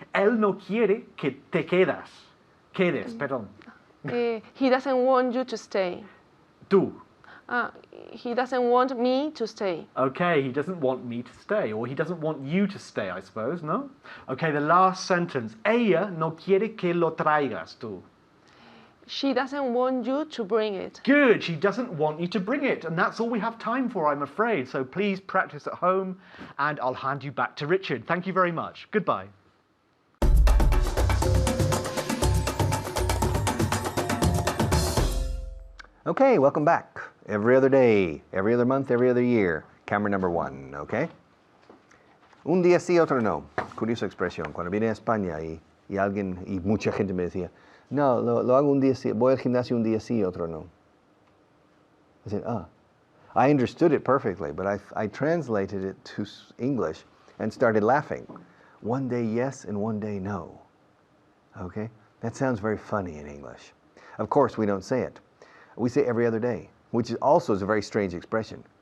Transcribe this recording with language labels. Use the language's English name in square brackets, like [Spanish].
[Spanish] Él no quiere que te quedas. Quedes, perdón. [English] He doesn't want you to stay. [Spanish] Tú. [English] He doesn't want me to stay. Okay, he doesn't want me to stay, or he doesn't want you to stay, I suppose, no? Okay, the last sentence. [Spanish] Ella no quiere que lo traigas tú. [English] She doesn't want you to bring it. Good, she doesn't want you to bring it. And that's all we have time for, I'm afraid. So please practice at home, and I'll hand you back to Richard. Thank you very much. Goodbye. Okay, welcome back. Every other day, every other month, every other year. Camera number 1, okay? [Spanish] Un día sí, otro no. Curiosa expresión. Cuando vine a España y mucha gente me decía, no, lo hago un día sí, voy al gimnasio un día sí, otro no. [English] I said, I understood it perfectly, but I translated it to English and started laughing. One day yes and one day no. Okay? That sounds very funny in English. Of course, we don't say it. We say every other day, which is also a very strange expression.